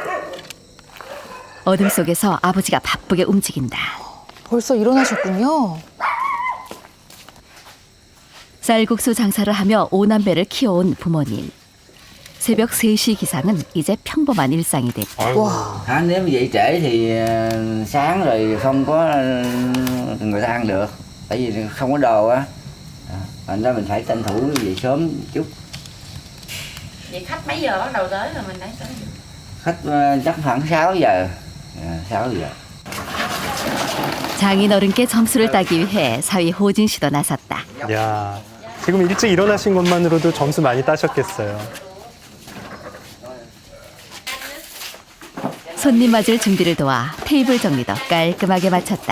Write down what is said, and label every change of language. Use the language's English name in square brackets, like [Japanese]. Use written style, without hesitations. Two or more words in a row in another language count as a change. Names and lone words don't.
[Korean] 어둠 속에서 아버지가 바쁘게 움직인다. 벌써 일어나셨군요. 쌀국수 장사를 하며 5남매를 키워온 부모님. 새벽 3시 기상은 이제 평범한 일상이 됐다. [Vietnamese] Nếu như vậy trễ thì sáng rồi không có người ta ăn được. Tại vì không có đồ á. Thành ra mình phải tranh thủ về sớm chút. Vậy khách mấy giờ bắt đầu tới rồi mình lấy tới? Khách chắc khoảng 6 giờ. 6 giờ. [Korean] 장인 어른께 점수를 따기 위해 사위 호진 씨도 나섰다. 야, 지금 일찍 일어나신 것만으로도 점수 많이 따셨겠어요. 손님 맞을 준비를 도와 테이블 정리도 깔끔하게 마쳤다.